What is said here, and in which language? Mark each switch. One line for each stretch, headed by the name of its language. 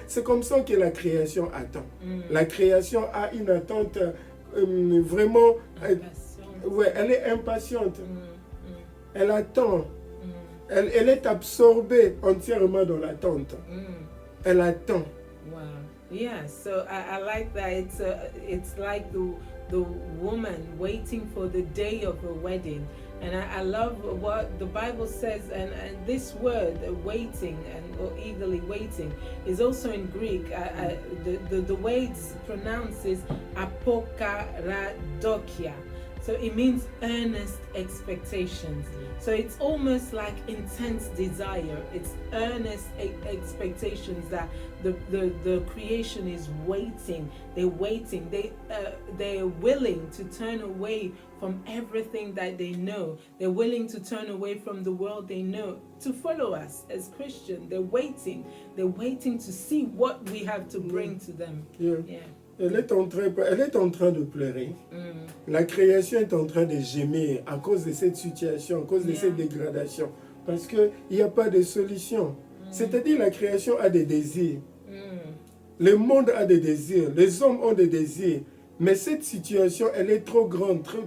French: C'est comme ça que la création attend. La création a une attente vraiment... ouais, elle est impatiente. Elle attend. Elle est absorbée entièrement dans l'attente. Elle attend.
English: Wow. Yeah, so I like that. It's like the woman waiting for the day of her wedding. And I love what the Bible says, and this word, waiting or eagerly waiting, is also in Greek. The way it's pronounced is apokaradokia. So it means earnest expectations. So it's almost like intense desire. It's earnest expectations that the creation is waiting. They're waiting. They're willing to turn away from everything that they know. They're willing to turn away from the world they know to follow us as Christians. They're waiting. They're waiting to see what we have to bring to them. Yeah.
French: Elle est en train de pleurer. La création est en train de gémir à cause de cette situation, à cause de cette dégradation. Parce qu'il n'y a pas de solution. C'est-à-dire la création a des désirs. Le monde a des désirs. Les hommes ont des désirs. Mais cette situation, elle est trop grande.